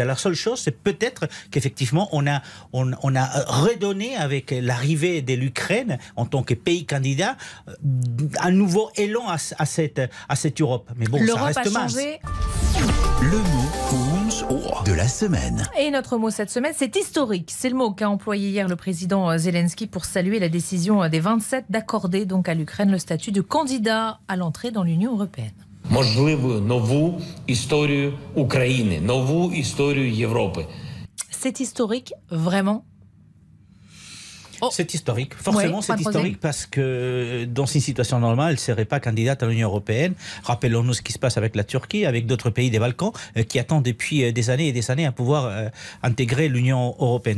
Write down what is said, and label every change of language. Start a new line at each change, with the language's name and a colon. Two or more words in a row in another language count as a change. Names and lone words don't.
French: La seule chose, c'est peut-être qu'effectivement, on a redonné avec l'arrivée de l'Ukraine en tant que pays candidat un nouveau élan à cette Europe. Mais bon, ça reste mince. Le mot de la semaine. Et notre mot cette semaine, c'est historique. C'est le mot qu'a employé hier le président Zelensky pour saluer la décision des 27 d'accorder donc à l'Ukraine le statut de candidat à l'entrée dans l'Union européenne.
Ukrainian: Можливо, нову історію України, нову історію Європи.
French: C'est historique, vraiment? C'est historique, forcément, c'est historique parce que dans une situation normale, elle ne serait pas candidate à l'Union européenne. Rappelons-nous ce qui se passe avec la Turquie, avec d'autres pays des Balkans qui attendent depuis des années et des années à pouvoir intégrer l'Union européenne.